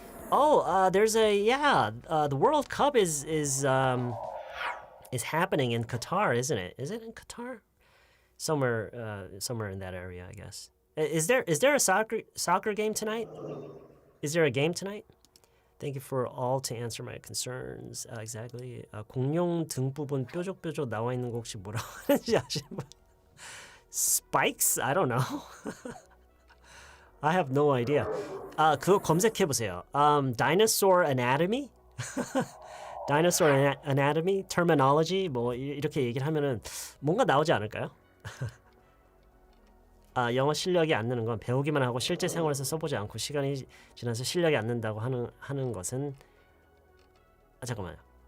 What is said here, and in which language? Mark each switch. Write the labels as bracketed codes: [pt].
[en] There's the World Cup is happening in Qatar, isn't it? Is it in Qatar? Somewhere in that area, I guess. Is there a soccer game tonight? Is there a game tonight? Thank you for all to answer my concerns. Exactly. [ko] 공룡 등 부분 뾰족뾰족 나와 있는 거 혹시 뭐라고 하는지 아시는 분? [en] Spikes? I don't know. I have no idea. [ko] 그거 검색해 보세요. [en] Dinosaur Anatomy, Dinosaur Anatomy, Terminology [ko] 뭐 이렇게 얘기를 하면은 뭔가 나오지 않을까요? 영어 실력이 안 느는 건 배우기만 하고 실제 생활에서 써보지 않고 시간이 지나서 실력이 안 는다고 하는 것은 잠깐만요.